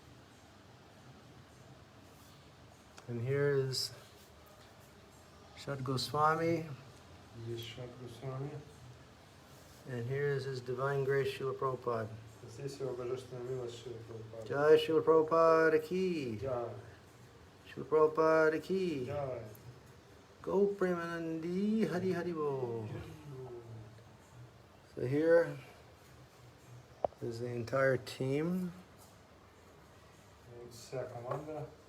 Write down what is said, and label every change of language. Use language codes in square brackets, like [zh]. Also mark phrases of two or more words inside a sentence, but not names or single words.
[en] And here is Shad Goswami. [ru] Здесь Шадгу Swami. [en] And here is His Divine Grace Srila Prabhupada. [ru] Здесь его божественная милость Шрила Прабхупады. [hi] जय श्रील प्रभुपाद की. Jai. श्रील प्रभुपाद की. Jai. [bn] গো প্রেমানন্দি হরি হরি বো. [en] So here is the entire team. [ru] Вот вся команда.